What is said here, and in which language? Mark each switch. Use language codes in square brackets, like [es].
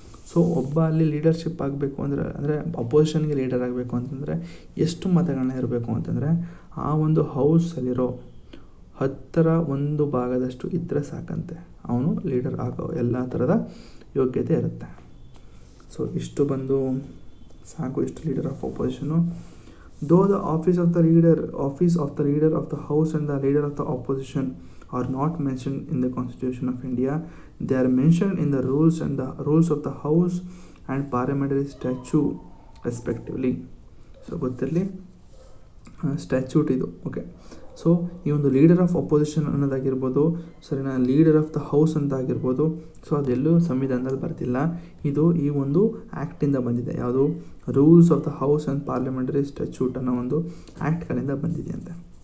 [kn] So ಒಬ್ಬ ಅಲ್ಲಿ leadership ಆಗಬೇಕು ಅಂದರೆ ಅಪೋಸಿಷನ್ಗೆ ಲೀಡರ್ ಆಗಬೇಕು ಅಂತಂದರೆ ಎಷ್ಟು ಮತಗಳನ್ನ ಇರಬೇಕು ಅಂತಂದರೆ ಆ ಒಂದು ಹೌಸಲ್ಲಿರೋ 1/10 ಇದ್ದರೆ ಸಾಕಂತೆ, ಅವನು ಲೀಡರ್ ಆಗೋ ಎಲ್ಲ ಥರದ ಯೋಗ್ಯತೆ ಇರುತ್ತೆ. ಸೊ ಇಷ್ಟು ಬಂದು ಸಾಕು, ಇಷ್ಟು leader of ಅಪೋಸಿಷನು. [en] Though the office of the leader of the house and the leader of the opposition are not mentioned in the Constitution of India. They are mentioned in the rules of the House and parliamentary statute respectively. [kn] So ಗೊತ್ತಿರಲಿ, statute ಇದು. Okay, so ಈ ಒಂದು leader of opposition ಅನ್ನೋದಾಗಿರ್ಬೋದು, ಸರಿನಾ, leader of the house ಅಂತ ಆಗಿರ್ಬೋದು, so ಅದೆಲ್ಲೂ ಸಂವಿಧಾನದಲ್ಲಿ ಬರ್ತಿಲ್ಲ. ಇದು ಈ ಒಂದು ಆ್ಯಕ್ಟಿಂದ ಬಂದಿದೆ. ಯಾವುದು? Rules of the house and parliamentary statute ಅನ್ನೋ ಒಂದು ಆ್ಯಕ್ಟ್ಗಳಿಂದ ಬಂದಿದೆಯಂತೆ.